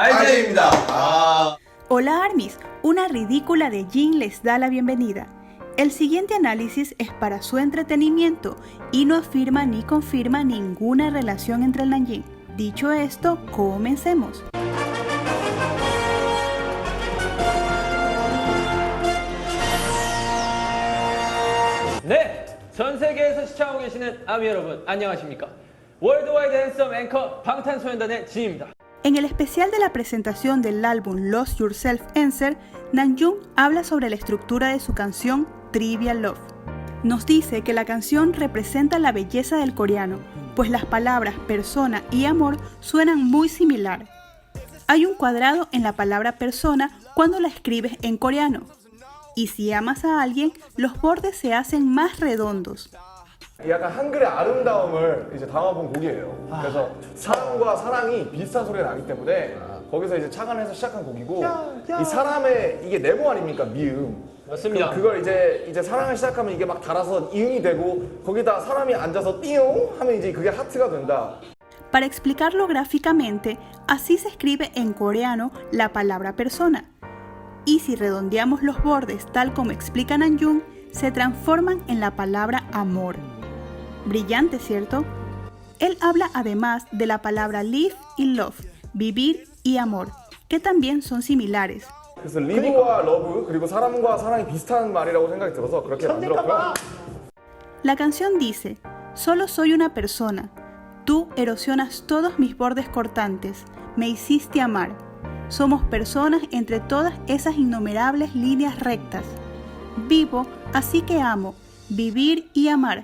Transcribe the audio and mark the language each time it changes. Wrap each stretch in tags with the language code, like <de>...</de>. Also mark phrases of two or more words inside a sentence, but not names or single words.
<ko>팬데이입니다.</ko> <es>Hola ARMYs, una ridícula de Jin les da la bienvenida. El siguiente análisis es para su entretenimiento y no afirma ni confirma ninguna relación entre el Nanjing. Dicho esto, comencemos.</es> <ko>네, 전 세계에서 시청하고 계시는 아미 여러분 안녕하십니까? 월드와이드 핸섬 앵커 방탄소년단의 진입니다.</ko> <es>En el especial de la presentación del álbum Lose Yourself Answer, Namjoon habla sobre la estructura de su canción Trivial Love. Nos dice que la canción representa la belleza del coreano, pues las palabras persona y amor suenan muy similar. Hay un cuadrado en la palabra persona cuando la escribes en coreano, y si amas a alguien, los bordes se hacen más redondos.</es> <ko>약간 한글의 아름다움을 이제 담아본 곡이에요. 그래서 사랑과 사랑이 비슷한 소리가 나기 때문에 거기서 이제 착안해서 시작한 곡이고 이 사람의 이게 네모 아닙니까? 미음. 맞습니다. 그걸 이제 사랑을 시작하면 이게 막 달아서 이응이 되고 거기다 사람이 앉아서 띠용 하면 이제 그게 하트가 된다.</ko> <es>Para explicarlo gráficamente, así se escribe en coreano la palabra persona. Y si redondeamos los bordes tal como explica Namjoon, se transforman en la palabra amor. Brillante, ¿cierto? Él habla además de la palabra live y love, vivir y amor, que también son similares.</es> <ko>그래서 live와 love 그리고 사람과 사랑이 비슷한 말이라고 생각이 들어서 그렇게 만들었고요.</ko> <es>La canción dice, solo soy una persona, tú erosionas todos mis bordes cortantes, me hiciste amar. Somos personas entre todas esas innumerables líneas rectas. Vivo, así que amo, vivir y amar.</es>